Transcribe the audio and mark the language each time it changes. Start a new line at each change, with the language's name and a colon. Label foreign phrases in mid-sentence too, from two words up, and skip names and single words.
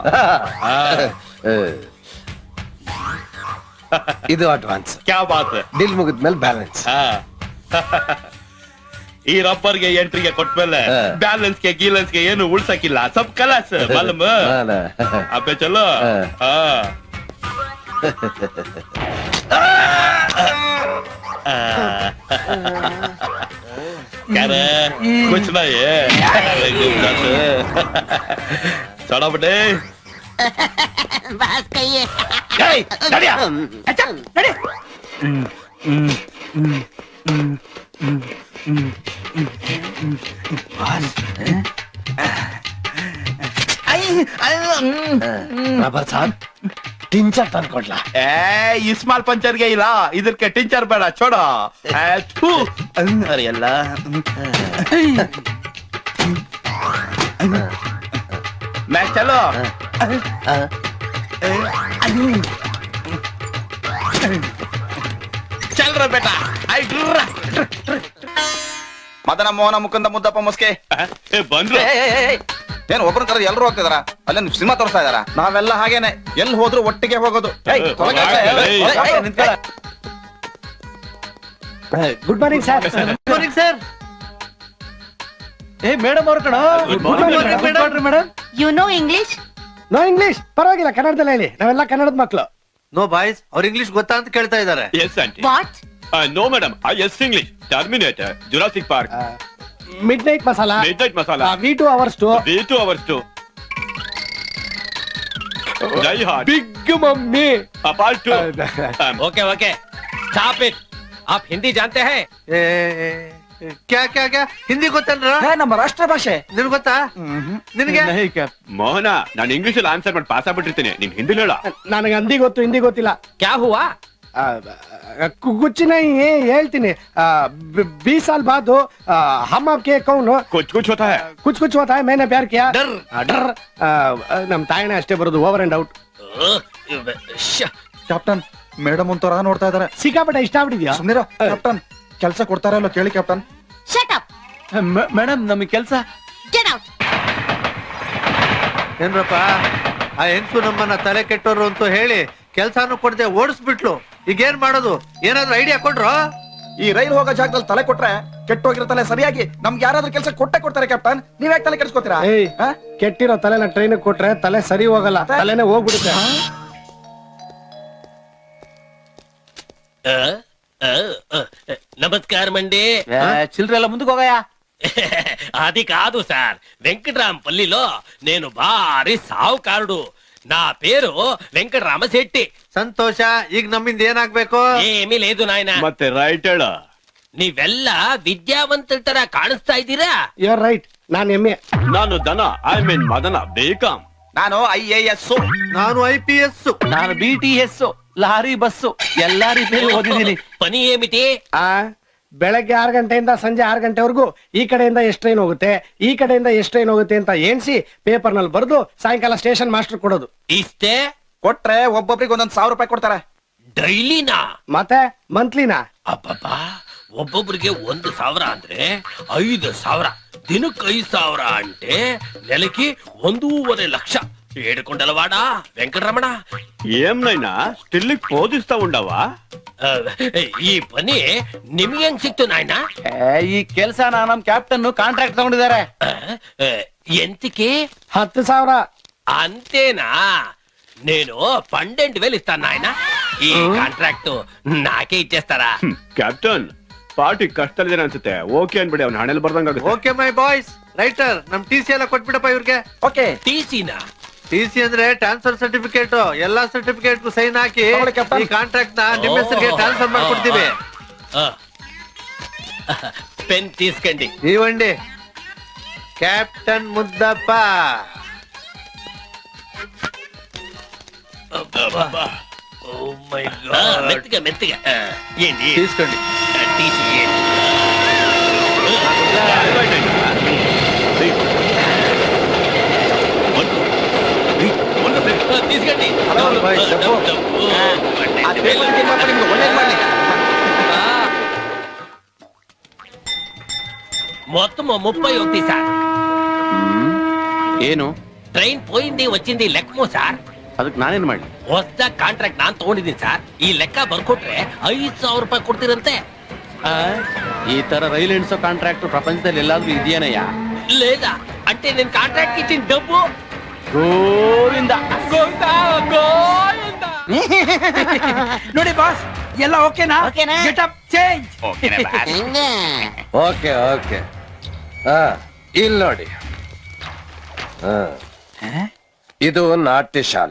Kannada: ಇದು ಅಡ್ವಾನ್ಸ್.
Hindi: क्या बात.
Kannada: ಡೀಲ್ ಮುಗಿದ್ಮೇಲೆ ಬ್ಯಾಲೆನ್ಸ್. ಈ ರಬ್ಬರ್ಗೆ ಎಂಟ್ರಿಗೆ ಕೊಟ್ಮೇಲೆ ಬ್ಯಾಲೆನ್ಸ್ಗೆ ಗೀಲೆನ್ಸ್ಗೆ ಏನು ಉಳ್ಸಕ್ಕಿಲ್ಲ.
Hindi: सब खलास मालूम. अबे चलो. क्या रे? कुछ नहीं है. चढ़ा बेटे. बात कहिए. नड़िया. अच्छा नड़ी. रबर साहब
Kannada: ಟಿಂಚರ್ ತಂದ್ಕೊಡ್ಲಾ? ಇಸ್ಮಾಲ್ ಪಂಚರ್ಗೆ ಇಲ್ಲ, ಇದಕ್ಕೆ ಟಿಂಚರ್ ಬೇಡ.
Hindi: ಚೋಡ ಎಲ್ಲ मैं चलो. चल रहा बेटा.
Kannada: ಮದನ ಮೋಹನ ಮುಕುಂದ ಮುದ್ದಪ್ಪ ಮುಸ್ಕೆ ಬಂದ್ರು. ಏನ್ ಒಬ್ರು ಕರೆದು ಎಲ್ರು ಹೋಗ್ತಿದಾರ? ಅಲ್ಲೇ ಸಿನಿಮಾ ತೋರಿಸ್ತಾ ಇದಾರ? ನಾವೆಲ್ಲ ಹಾಗೇನೆ, ಎಲ್ಲಿ ಹೋದ್ರು ಒಟ್ಟಿಗೆ ಹೋಗೋದು.
English: good morning sir. good morning sir.
Kannada: ಏ ಮೇಡಮ್ ಅವ್ರ ಕಣ. ಮೇಡಮ್
English: you know English? no English
Kannada: ಪರವಾಗಿಲ್ಲ, ಕನ್ನಡದಲ್ಲಿ ಹೇಳಿ, ನಾವೆಲ್ಲ ಕನ್ನಡದ ಮಕ್ಕಳು. ನೋ ಬಾಯ್ಸ್, ಅವ್ರ ಇಂಗ್ಲಿಷ್ ಗೊತ್ತಾ ಅಂತ ಕೇಳ್ತಾ ಇದಾರೆ.
English: Yes auntie. ವಾಟ್? No madam. Yes English. Terminator. Jurassic Park. midnight masala, Midnight Masala. V2 hours to V2 hours too. Die Hard. big mummy. Apart two. okay okay stop it.
Hindi: आप हिंदी जानते हैं? क्या क्या क्या
Kannada: ಹಿಂದಿ ಗೊತ್ತೇನ್ರ? ನಮ್ಮ ರಾಷ್ಟ್ರ ಭಾಷೆ ನಿನ್ ಗೊತ್ತಾ? ನಿನ್ಗೆ ಮೋಹನ, ನಾನು ಇಂಗ್ಲಿಷ್ ಅಲ್ಲಿ ಆನ್ಸರ್ ಮಾಡಿ ಪಾಸ್ ಆಗ್ಬಿಟ್ಟಿರ್ತೀನಿ. ನೀನ್ ಹಿಂದಿ ಹೇಳ. ನನಗೆ ಹಿಂದಿ ಗೊತ್ತು, ಹಿಂದಿ ಗೊತ್ತಿಲ್ಲ.
Hindi: क्या हुआ? कुछ नहीं ಹೇಳ್ತೀನಿ. 20 साल बाद हम आपके कौन कुछ कुछ होता है. कुछ कुछ होता है मैंने प्यार किया.
Kannada: डर ನಮ್ ತಾಯಿನ ಅಷ್ಟೇ ಬರೋದು,
English: over and out.
Kannada: ಕ್ಯಾಪ್ಟನ್, ಮೇಡಮ್ ಒಂಥರ ನೋಡ್ತಾ ಇದಾರೆ. ಸಿಕ್ಕಾಪಟ್ಟೆ ಇಷ್ಟ ಆಗ್ಬಿಟ್ಟಿದ್ಯಾ? ಸುಮ್ನಿರ ಕ್ಯಾಪ್ಟನ್, ಕೆಲಸ ಕೊಡ್ತಾರ ಇಲ್ಲೋ ಕೇಳಿ ಕ್ಯಾಪ್ಟನ್.
English: shut up.
Kannada: ಮೇಡಮ್ ನಮಗೆ ಕೆಲಸ.
English: get out.
Kannada: ಏನ್ರಪ್ಪ, ಆ ಹೆಂಗ್ಸು ನಮ್ಮನ್ನ ತಲೆ ಕೆಟ್ಟೋರು ಅಂತ ಹೇಳಿ ಕೆಲ್ಸಾನು ಕೊಡದೆ ಓಡಿಸ್ಬಿಟ್ಲು. ಈಗ ಏನ್ ಮಾಡೋದು? ಏನಾದ್ರು ಐಡಿಯಾ ಕೊಡ್ರು? ಈ ರೈಲ್ ಹೋಗೋ ಜಾಗದಲ್ಲಿ ತಲೆ ಕೊಟ್ರೆ ಕೆಟ್ಟೋಗಿರೋ ತಲೆ ಸರಿಯಾಗಿ ನಮ್ಗೆ ಯಾರಾದ್ರೂ ಕೆಲಸ ಕೊಟ್ಟೆ ಕೊಡ್ತಾರೆ ಕ್ಯಾಪ್ಟನ್. ನೀವ್ಯಾಕೆ ತಲೆ ಕೆಡಿಸ್ಕೊತೀರಾ? ಏಯ್, ಕೆಟ್ಟಿರೋ ತಲೆನ ಟ್ರೈನ್ ಕೊಟ್ರೆ ತಲೆ ಸರಿ ಹೋಗಲ್ಲ, ತಲೆನೇ ಹೋಗ್ಬಿಡುತ್ತೆ.
Telugu: నమస్కారం మండి.
Kannada: ಚಿಲ್ಡ್ರೆ ಎಲ್ಲ ಮುಂದಕ್ಕೆ ಹೋಗಯ್ಯ.
Telugu: అది కాదు సార్, వెంకటరామపల్లిలో నేను భారీ సావుకారుడు. నా పేరు వెంకటరామ శెట్టి.
Kannada: ಸಂತೋಷ. ಈಗ ನಮ್ಮಿಂದ ಏನಾಗ್ಬೇಕು?
Telugu: ఏమీ లేదు నాయన.
Kannada: ಮತ್ತೆ ರೈಟ್ ಹೇಳ. ನೀವೆಲ್ಲ ವಿದ್ಯಾವಂತರ ತರ ಕಾಣಿಸ್ತಾ ಇದ್ದೀರಾ.
English: you are right.
Kannada: ನಾನು ಎಮ್ಮೆ. ನಾನು ದನ,
English: I mean
Kannada: ಮದನ, ಬೇಕಂ. ನಾನು IAS. ನಾನು IPS. ನಾನು BTS, ಲಾರಿ ಬಸ್ಸು, ಎಲ್ಲಾ ರೀತಿಯಲ್ಲಿ ಓದಿದ್ದೀನಿ.
Telugu: పని ఏమిటి?
Kannada: ಬೆಳಗ್ಗೆ 6 ಗಂಟೆಯಿಂದ ಸಂಜೆ 6 ಗಂಟೆವರೆಗೂ ಈ ಕಡೆಯಿಂದ ಎಷ್ಟು ಟ್ರೈನ್ ಹೋಗುತ್ತೆ, ಈ ಕಡೆಯಿಂದ ಎಷ್ಟು ಟ್ರೈನ್ ಹೋಗುತ್ತೆ ಅಂತ ಎಣಿಸಿ ಪೇಪರ್ ನಲ್ಲಿ ಬರೆದು ಸಾಯಂಕಾಲ ಸ್ಟೇಷನ್ ಮಾಸ್ಟರ್ ಕೊಡೋದು.
Telugu: ఇస్తే
Kannada: ಕೊಟ್ರೆ ಒಬ್ಬೊಬ್ರಿಗೆ ಒಂದೊಂದ್ 1,000 ರೂಪಾಯಿ ಕೊಡ್ತಾರೆ. ಡೈಲಿನಾ? ಮತ್ತೆ ಮಂತ್ಲಿನಾ? ಅಬ್ಬಬ್ಬಾ, ಒಬ್ಬೊಬ್ರಿಗೆ 1,000 ಅಂದ್ರೆ 5,000, ದಿನಕ್ಕೆ 5,000
Telugu: అంటే నెలకి 1.5 లక్ష. ఏడుకొండలవాడా వెంకటరమణ, ఏం నైనా స్టిల్ పోదిస్తా ఉండవా?
Kannada: ಈ ಪನಿ ನಿಮ್ಗೆ ಹೆಂಗ್ ಸಿಕ್ತು ನಾಯ್ನ? ಈ ಕೆಲ್ಸನ ನಮ್ ಕ್ಯಾಪ್ಟನ್ ಕಾಂಟ್ರಾಕ್ಟ್ ತಗೊಂಡಿದ್ದಾರೆ.
Telugu: ఎంతకి? 10,000. అంతేనా? నేను 12,000 ఇస్తాను నాయన. ఈ కాంట్రాక్ట్ నాకే ఇచ్చేస్తారా?
Kannada: ಕ್ಯಾಪ್ಟನ್, ಪಾರ್ಟಿ ಕಷ್ಟದಲ್ಲಿದೆ ಅನ್ಸುತ್ತೆ. ಓಕೆ ಅನ್ಬಿಡಿ, ಅವ್ನ ಹಣೆಲ್ ಬರ್ದಂಗಾಗುತ್ತೆ.
English: okay my boys,
Kannada: ರೈಟರ್ ನಮ್ ಟಿ ಸಿ ಎಲ್ಲ ಕೊಟ್ಬಿಡಪ್ಪ ಇವ್ರಿಗೆ. ಓಕೆ.
Telugu: టీసీనా?
Kannada: ಟಿ ಸಿ ಅಂದ್ರೆ
English: transfer certificate.
Kannada: ಎಲ್ಲಾ
English: certificate sign
Kannada: ಹಾಕಿ ತಗೊಳ್ಳಿ captain. ಈ ಕಾಂಟ್ರಾಕ್ಟ್ ನ ನಿಮ್ಮ ಹೆಸರಿಗೆ ಟ್ರಾನ್ಸ್ಫರ್ ಮಾಡ್ಕೊಡ್ತೀವಿ.
Telugu: పెన్ తీసుకోండి.
Kannada: ಇವಂಡಿ ಕ್ಯಾಪ್ಟನ್ ಮುದ್ದಪ್ಪ.
Telugu: మెత్తగా మెత్తగా. ఏంటి తీసుకోండి. టీసీ తీసుకోండి.
Kannada: ಆ ಟೇಬಲ್ ತಿಮ್ಮಪ್ಪ ನಿಮ್ಗೆ ಒಳ್ಳೇದ್ ಮಾಡ್ಲಿ.
Telugu: మొత్తం 31 సార్.
Kannada: ಏನು?
Telugu: ట్రైన్ పోయింది వచ్చింది లెక్కమో సార్.
Kannada: ಅದಕ್ಕೆ ನಾನೇನ್ ಮಾಡ್ಲಿ? ಹೊಸ ಕಾಂಟ್ರಾಕ್ಟ್ ನಾನ್ ತಗೊಂಡಿದ್ದೀನಿ ಸರ್. ಈ ಲೆಕ್ಕ ಬರ್ಕೊಟ್ರೆ 5,000 ರೂಪಾಯಿ ಕೊಡ್ತೀರಂತೆ. ಈ ತರ ರೈಲ್ ಎಣ್ಸೋ ಕಾಂಟ್ರಾಕ್ಟ್ ಪ್ರಪಂಚದಲ್ಲಿ ಎಲ್ಲಾದ್ರೂ ಇದೆಯೇನಯ್ಯ?
Telugu: లేదా అంటే నేను కాంట్రాక్ట్ ఇచ్చిన డబ్బు
Kannada: ಗೋವಿಂದ. ನೋಡಿ ಬಾಸ್, ಎಲ್ಲ ಓಕೆನಾ?
English: get up change.
Kannada: ಹೆಂಗೆ? ಓಕೆ ಓಕೆ. ಇಲ್ಲಿ ನೋಡಿ, ಇದು ನಾಟ್ಯ ಶಾಲೆ.